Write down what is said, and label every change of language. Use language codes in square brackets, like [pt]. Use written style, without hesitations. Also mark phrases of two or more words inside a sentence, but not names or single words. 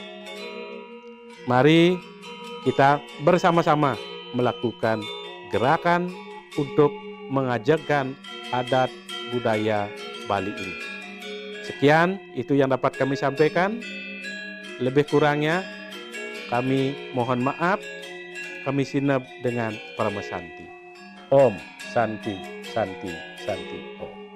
[id] Mari kita bersama-sama melakukan gerakan untuk mengajarkan adat budaya Bali ini. Sekian, itu yang dapat kami sampaikan. Lebih kurangnya, kami mohon maaf. Kami sinep dengan Parama Santi. [sa] Om Santi, Santi, Santi, Om.